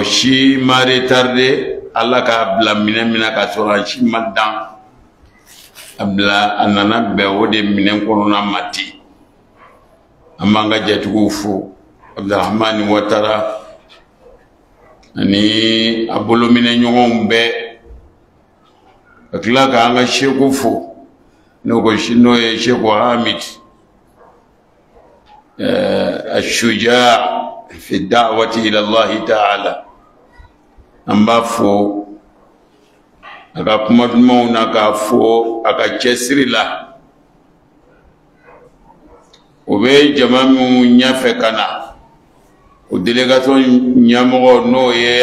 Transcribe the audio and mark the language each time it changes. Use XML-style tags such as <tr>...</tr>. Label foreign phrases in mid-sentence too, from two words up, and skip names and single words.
<bm>si ma retarde ala k'a bila minɛ min na ka sɔrɔ a si ma dan a bila a nana bɛn o de minɛ kɔnɔna ma ten an b'an ka jatigiw fo Abdurahmani Watara ani a bolominɛ ɲɔgɔnw bɛɛ ka tila k'an ka seku fo n'o ye Sheku Hamid</bm> <ar>الشجاع في الدعوة إلى الله تعالى</ar> <bm>an b'a fo a ka kuma dumanw na k'a fo a ka cɛsiri la o bɛ jama min ɲɛfɛ ka na o délégation ɲɛmɔgɔ n'o ye</bm>